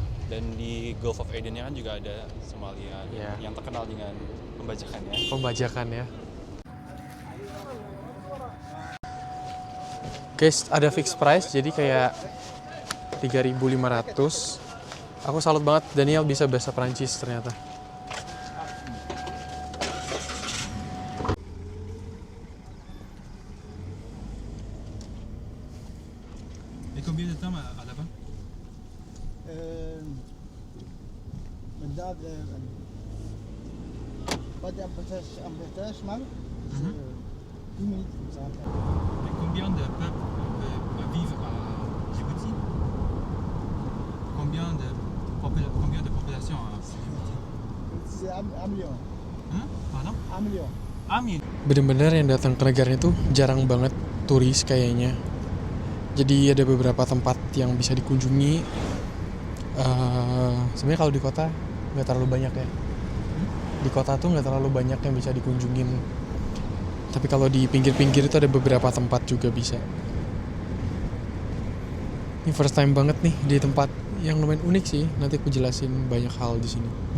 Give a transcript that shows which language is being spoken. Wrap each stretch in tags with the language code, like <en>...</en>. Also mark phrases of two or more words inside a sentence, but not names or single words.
<id>Dan di Gulf of Aden-nya kan juga ada Somalia Iya. yang terkenal dengan pembajakannya. Pembajakan ya. Guys, ada</id> <en>fixed price</en> <id>jadi kayak 3.500. Aku salut banget Daniel bisa bahasa Perancis ternyata.</id> <fr>Et combien de temps à la fin? بدأ بدأ 14 mal.</fr> <en>10 minutes.</en> <fr>Et combien de peuples vivent à Djibouti? Combien de population à Djibouti? C'est 1 million. Pardon? 1 million.</fr> <id>Amin. Bener-bener yang datang ke negaranya tuh jarang banget turis kayaknya. Jadi ada beberapa tempat yang bisa dikunjungi. Sebenarnya kalau di kota nggak terlalu banyak ya. Di kota tuh nggak terlalu banyak yang bisa dikunjungin. Tapi kalau di pinggir-pinggir itu ada beberapa tempat juga bisa. Ini</id> <en>first time</en> <id>banget nih di tempat yang lumayan unik sih. Nanti aku jelasin banyak hal di sini.</id>